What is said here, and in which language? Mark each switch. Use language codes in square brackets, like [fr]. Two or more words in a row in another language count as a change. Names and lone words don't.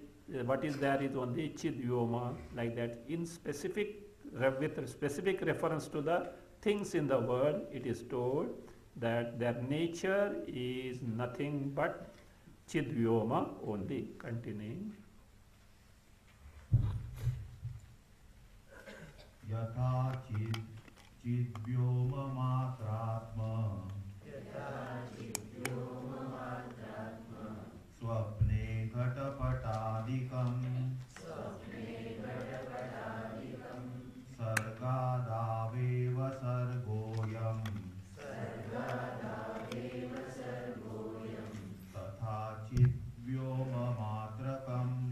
[en] What is there is only Chidyoma, like that. In specific, with specific reference to the things in the world, it is told that their nature is nothing but Chidyoma only. Continuing. [sa] यथा चिद्व्योम मात्रात्मा स्वप्ने घटपटादिकम् सर्गादावेव सर्गोऽयम् तथा चिद्व्योम मात्रकम्.